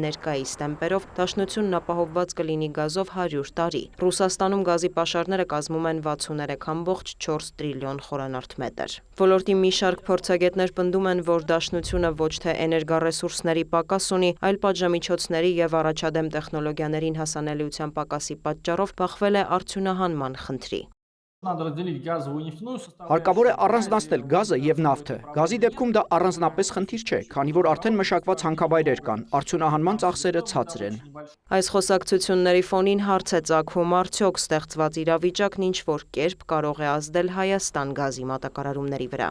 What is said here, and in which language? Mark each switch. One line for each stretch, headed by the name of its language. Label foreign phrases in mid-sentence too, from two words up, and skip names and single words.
Armenian: ներկայիս տեմպերով դաշնությունն ապահովված կլինի գազով 100 տարի։ Ռուսաստանում գազի պաշարները կազմում են 63.4 տրիլիոն խորանարդ մետր։ Ոլորտի մի շարք փորձագետներ պնդում են, որ դաշնությունը ոչ թե էներգառեսուրսների պակաս ունի, այլ պատժամիջոցների և առաջադեմ տեխնոլոգիաներին հասանելիության պակասի պատճառով բախվել է արդյունահանման խնդրի։
Russian: Надо разделить газовую и нефтяную составляющую.
Armenian: Հարկավոր է առանձնացնել գազը եւ նավթը։ Գազի դեպքում դա առանձնապես խնդիր չէ, քանի որ արդեն մշակված հանքավայրեր կան, արդյունահանման ծախսերը ցածր են։ Այս խոսակցությունների ֆոնին հարց է ծագում, արդյոք ստեղծված իրավիճակն ինչ-որ կերպ կարող է ազդել Հայաստան գազի մատակարարումների վրա։